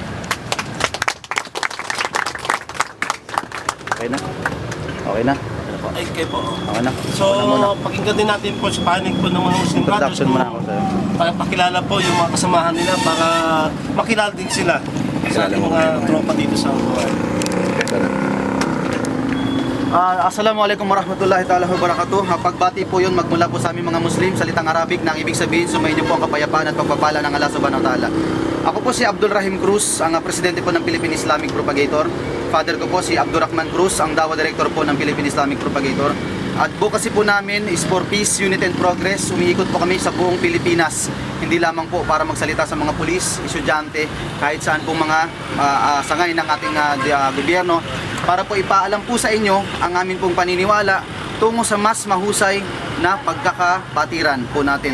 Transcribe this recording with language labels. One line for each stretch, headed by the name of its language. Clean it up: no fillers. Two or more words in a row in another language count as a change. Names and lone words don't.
Filipino: Okay na? Okay na? Ay, kayo po. Okay na? So, pakinggan din natin po sa panig po ng mga
English: Muslim Brothers.
Filipino: Introduction muna ako sa'yo. Pakilala po yung mga kasamahan nila para makilala din sila sa ating mga tropa dito sa Buhay.
Arabic: السلام عليكم ورحمة الله تعالى وبركاته.
Filipino: Pagbati po yun magmula po sa aming mga Muslim, salitang Arabic na ang ibig sabihin sumainyo po ang kapayapaan at pagpapala ng Allah
Arabic: سبحانه وتعالى.
Filipino: Ako po si Abdul Rahim Cruz, ang presidente po ng Philippine Islamic Propagator. Father ko po si Abdurrahman Cruz, ang dawa director po ng Philippine Islamic Propagator. At advocacy po namin is
English: for peace, unity and progress.
Filipino: Umiikot po kami sa buong Pilipinas. Hindi lamang po para magsalita sa mga pulis, estudyante, kahit saan pong mga sangay ng ating gobyerno. Para po ipaalam po sa inyo ang amin pong paniniwala tungo sa mas mahusay na pagkakabatiran po natin.